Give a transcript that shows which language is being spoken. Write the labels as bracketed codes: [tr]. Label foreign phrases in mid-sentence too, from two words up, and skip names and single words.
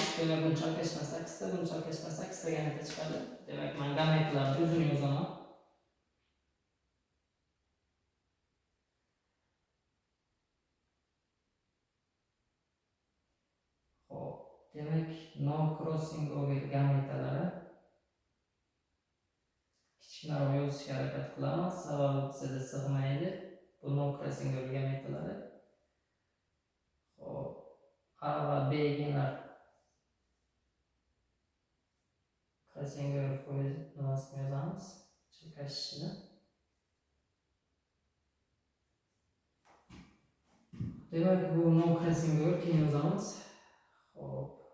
[uz] Demak, buni chalkashishdan 8 ta, buni chalkashishdan 8 ta gameta chiqadi. Demak, men gametlarni o'zini yozaman. Hop, demak, [en] no crossing over [uz] gametalari kichkinaroq yozishga harakat qilamiz, sababi bizda sig'maydi. Bu [en] no crossing over [uz] gametalari. Hop, A va B genlar [en] crossing over [uz] foiz nimasini yozamiz? Chalkashishini. Demak, bu [en] no crossing over [uz] keyin yozamiz. Hop.